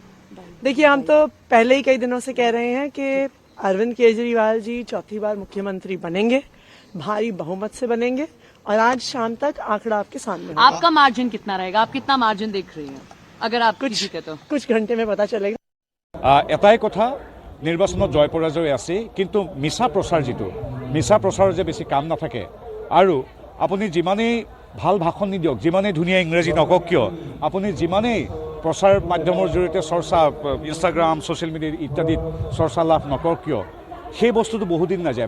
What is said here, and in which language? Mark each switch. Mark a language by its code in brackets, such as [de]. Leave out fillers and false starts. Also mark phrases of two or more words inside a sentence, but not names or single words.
[hi] देखिए हम तो पहले ही कई दिनों से कह रहे हैं कि अरविंद केजरीवाल जी 4थी बार मुख्यमंत्री बनेंगे भारी बहुमत से बनेंगे और आज शाम तक आंकड़ा आपके सामने होगा। आपका मार्जिन कितना रहेगा? आप कितना मार्जिन देख रही हैं अगर आप जीते तो? कुछ घंटे में पता चलेगा। [as] এটাই কথা, নিৰ্বাচনত জয় পৰাজয় আছে, কিন্তু মিছা প্ৰচাৰ মিছা প্ৰচাৰৰ যে বেছি কাম নাথাকে। আৰু আপুনি যিমানেই ভাল ভাষণ নিদিয়ক, যিমানেই ধুনীয়া ইংৰাজী নকওক কিয়, আপুনি যিমানেই প্ৰচাৰ মাধ্যমৰ জৰিয়তে চৰ্চা, ইনষ্টাগ্ৰাম, [en] social media [as] ইত্যাদিত চৰ্চা লাভ নকৰক কিয়, সেই বস্তুটো বহুদিন নাযায়।